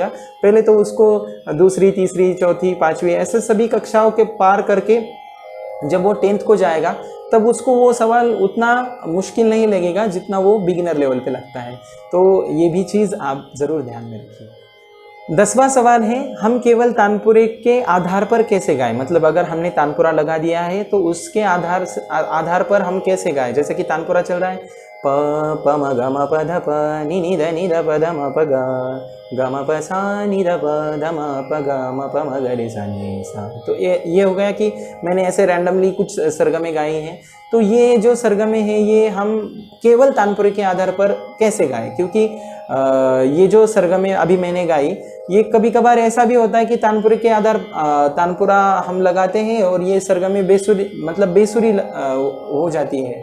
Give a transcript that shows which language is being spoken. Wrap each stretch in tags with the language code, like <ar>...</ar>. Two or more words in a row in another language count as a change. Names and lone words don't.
<hi>पहले तो उसको दूसरी, तीसरी, चौथी, पाँचवीं ऐसे सभी कक्षाओं के पार करके जब वो 10th को जाएगा तब उसको वो सवाल उतना मुश्किल नहीं लगेगा जितना वो</hi> <en>beginner level</en> <hi>पे लगता है। तो ये भी चीज़ आप ज़रूर ध्यान में रखिए। 10वां सवाल है, हम केवल तानपुरे के आधार पर कैसे गाएं। मतलब अगर हमने तानपुरा लगा दिया है तो उसके आधार पर हम कैसे गाएं। जैसे कि तानपुरा चल रहा है प प म ग म प ध प नि ध प ध म प ग म प सा नि ध प ध म प ग म प म ग रे सा नि सा। तो ये हो गया कि मैंने ऐसे रैंडमली कुछ सरगमे गाई हैं। तो ये जो सरगमे हैं ये हम केवल तानपुरे के आधार पर कैसे गाएं, क्योंकि ये जो सरगमे अभी मैंने गाई ये कभी कभार ऐसा भी होता है कि तानपुरे के आधार तानपुरा हम लगाते हैं और ये सरगमे बेसुरी मतलब बेसुरी हो जाती है।</hi>